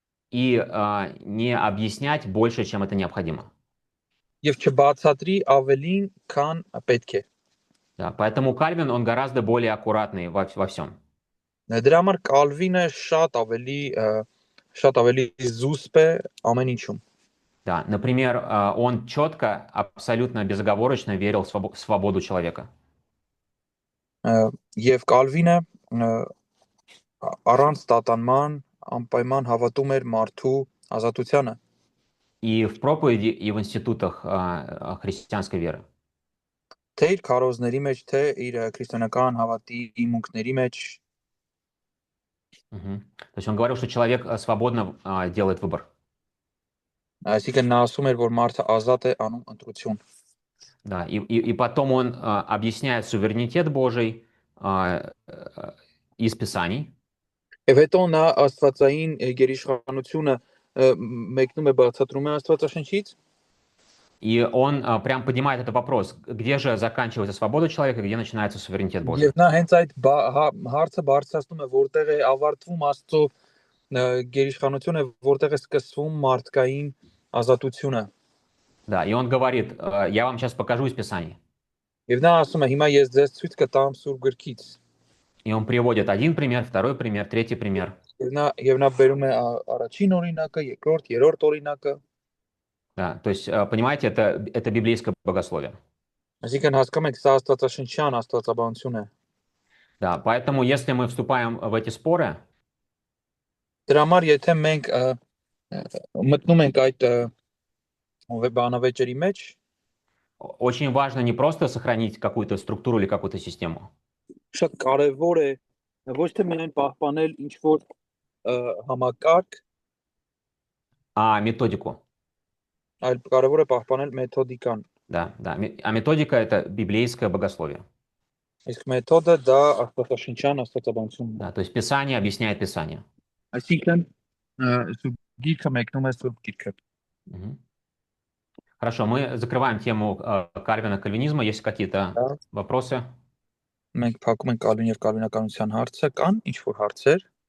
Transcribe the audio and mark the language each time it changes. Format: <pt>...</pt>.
<ru>и не объяснять больше, чем это необходимо.</ru> <hy>Եվ չբացատրի ավելին, քան պետք է։</hy> <ru>Да, поэтому Кальвин, он гораздо более аккуратный во всем.</ru> <hy>Դրա համար Կալվինը շատ ավելի զուսպ է ամեն ինչում։</hy> <ru>Да, например, он четко, абсолютно безоговорочно верил в свободу человека.</ru> <hy>Եվ Կալվինը առանց տատանման անպայման հավատում էր մարդու ազատությանը։</hy> <ru>И в проповеди, и в институтах христианской веры.</ru> <hy>Թե իր քարոզների մեջ, թե իր քրիստոնեական հավատի իմունքների մեջ</hy> <ru>Мгм. То есть он говорил, что человек свободно делает выбор.</ru> <hy>այսինքն նա ասում էր, որ մարդը ազատ է անում ընտրություն։</hy> <ru>Да, и потом он объясняет суверенитет Божий из Писаний.</ru> <hy>Եվ հետո նա աստվածային գերիշխանությունը մեկնում է բացատրում է Աստվածաշնչից։</hy> <ru>И он прям поднимает этот вопрос, где же заканчивается свобода человека, где начинается суверенитет Божий.</ru> <hy>Եվ նա հենց այդ հարցը բարձրացնում է, որտեղ է ավարտվում Աստծո գերիշխանությունը, որտեղ է սկսվում մարդկային ազատությունը։</hy> <ru>Да, и он говорит, я вам сейчас покажу из Писаний.</ru> <hy>Եվ նա ասում է, հիմա ես ձեզ ցույց կտամ Սուրբ Գրքից։</hy> <ru>И он приводит один пример, второй пример, третий пример.</ru> <hy>Եվ նա բերում է առաջին օրինակը, երկրորդ, երրորդ օրինակը։</hy> <ru>Да, то есть, понимаете, это библейское богословие.</ru> <hy>Այսինքն հասկանում եք, սա աստվածաշնչյան աստվածաբանություն է։</hy> <ru>Да, поэтому если мы вступаем в эти споры,</ru> <hy>Դրա համար եթե մենք մտնում ենք այդ բանավեճերի մեջ,</hy> <ru>очень важно не просто сохранить какую-то структуру или какую-то систему,</ru> <hy>շատ կարևոր է ոչ թե միայն պահպանել ինչ որ համակարգ,</hy> <ru>а методику.</ru> <hy>այլ կարևոր է պահպանել մեթոդիկան։</hy> <ru>Да, да. А методика — это библейское богословие.</ru> <hy>Իսկ մեթոդը դա աստվածաշնչյան աստվածաբանությունն է։</hy> <ru>Да, то есть Писание объясняет Писание.</ru> <hy>Այսինքն Սուրբ Գիրքը մեկնում է Սուրբ Գիրքը։</hy> <ru>Мгм. Хорошо, мы закрываем тему Кальвина, кальвинизма. Есть какие-то Да. вопросы?</ru> <hy>Մենք փակում ենք Կալվին եւ կալվինականության հարցը, կան ինչ որ հարցեր։</hy>